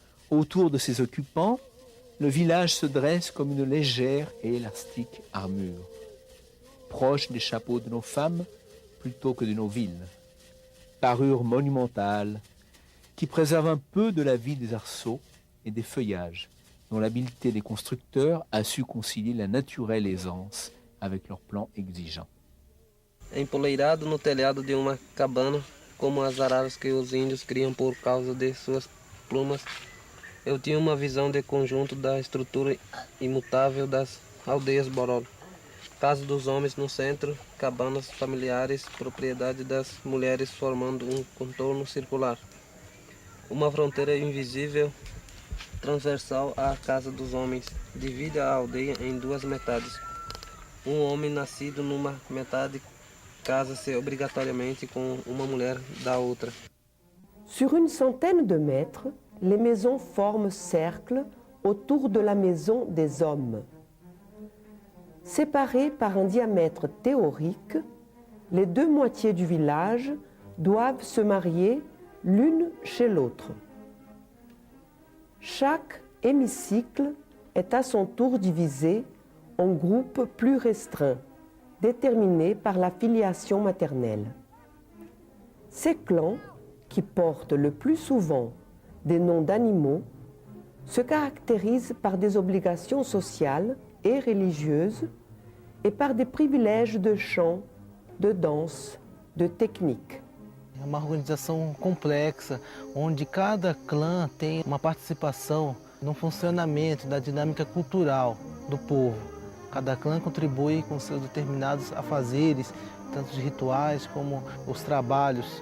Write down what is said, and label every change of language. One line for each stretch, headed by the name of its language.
French: Autour de ses occupants, le village se dresse comme une légère et élastique armure, proche des chapeaux de nos femmes plutôt que de nos villes. Parure monumentale, qui préserve un peu de la vie des arceaux et des feuillages, dont l'habileté des constructeurs a su concilier la naturelle aisance avec leurs plans exigeants.
Portuguese: Empoleirado no telhado de uma cabana, como as araras que os índios criam por causa de suas plumas, eu tinha uma visão de conjunto da estrutura imutável das aldeias Bororo. Casa dos homens no centro, cabanas familiares, propriedade das mulheres formando um contorno circular. Uma fronteira invisível transversal à casa dos homens. Divide a aldeia em duas metades. Um homem nascido numa metade casa-se obrigatoriamente com uma mulher da outra.
French: Sur une centaine de mètres, les maisons forment cercle autour de la maison des hommes. Séparées par un diamètre théorique, les deux moitiés du village doivent se marier l'une chez l'autre. Chaque hémicycle est à son tour divisé en groupes plus restreints, déterminés par la filiation maternelle. Ces clans, qui portent le plus souvent des noms d'animaux, se caractérisent par des obligations sociales et religieuses et par des privilèges de chant, de danse, de technique.
Portuguese: É uma organização complexa, onde cada clã tem uma participação no funcionamento da dinâmica cultural do povo. Cada clã contribui com seus determinados afazeres, tanto de rituais como os trabalhos.